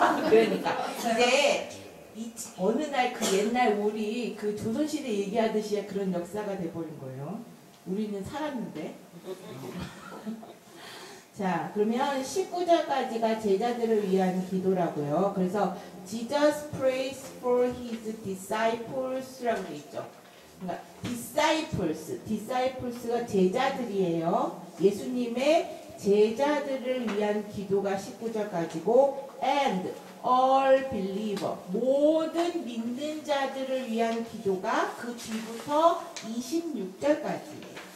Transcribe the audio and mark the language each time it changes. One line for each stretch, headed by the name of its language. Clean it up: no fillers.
Korean: 그러니까 이제 어느 날 그 옛날 우리 그 조선시대 얘기하듯이 그런 역사가 돼버린 거예요. 우리는 살았는데. 자, 그러면 19절까지가 제자들을 위한 기도라고요. 그래서
English: Jesus prays for his disciples
Korean: 라고 돼 있죠. 그러니까 disciples가 제자들이에요. 예수님의 제자들을 위한 기도가 19절까지고
English: and all believer
Korean: 모든 믿는 자들을 위한 기도가 그 뒤부터 26절까지예요.